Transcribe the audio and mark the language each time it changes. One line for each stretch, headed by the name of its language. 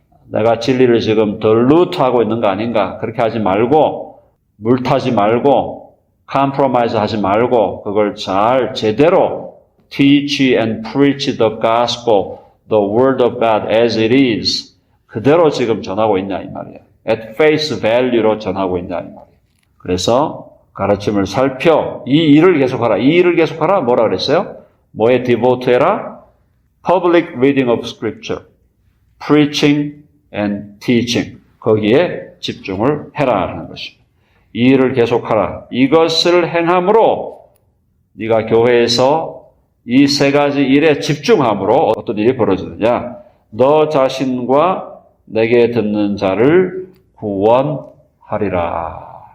Korean: 내가 진리를 지금 덜루트 하고 있는 거 아닌가? 그렇게 하지 말고, 물 타지 말고, 컴프로마이즈 하지 말고, 그걸 잘 제대로
English: teach and preach the gospel, the word of God as it is.
Korean: 그대로 지금 전하고 있냐 이 말이에요.
English: at face value
Korean: 로 전하고 있냐 이 말이에요. 그래서 가르침을 살펴 이 일을 계속하라. 이 일을 계속하라. 뭐라 그랬어요? 뭐에 devote 해라?
English: Public reading of scripture, preaching and teaching.
Korean: 거기에 집중을 해라 하는 것입니다. 이 일을 계속하라. 이것을 행함으로 네가 교회에서 이 세 가지 일에 집중함으로 어떤 일이 벌어지느냐? 너 자신과 내게 듣는 자를 구원하리라.